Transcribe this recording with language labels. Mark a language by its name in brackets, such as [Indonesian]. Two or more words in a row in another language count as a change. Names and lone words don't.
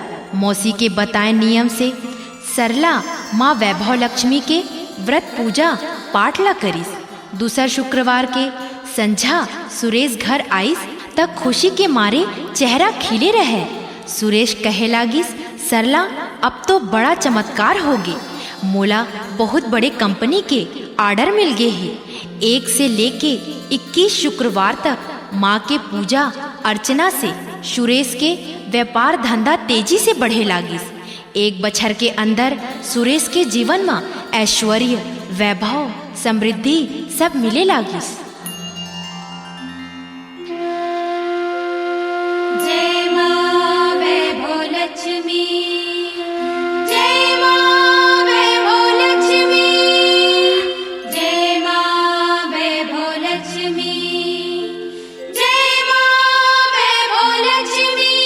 [Chhattisgarhi] मौसी के बताए नियम से सरला माँ वैभव लक्ष्मी के व्रत पूजा पाठ ला करिस। दूसर शुक्रवार के संझा सुरेश घर आइस तक खुशी के मारे चेहरा खिले रहे। सुरेश कहे लागिस, सरला अब तो बड़ा चमत्कार हो गे। मोला बहुत बड़े कंपनी के ऑर्डर मिल गए हैं। 1 से लेके 21 शुक्रवार तक माँ के पूजा अर्चना से सुरेश के व्यापार धंधा तेजी से बढ़े लागिस। 1 बछर के अंदर सुरेश के जीवन में ऐश्वर्य, वैभव, समृद्धि सब मिले लागिस। जय माँ वैभव लक्ष्मी, जय माँ वैभव लक्ष्मी, जय माँ वैभव लक्ष्मी, जय माँ वैभव लक्ष्मी।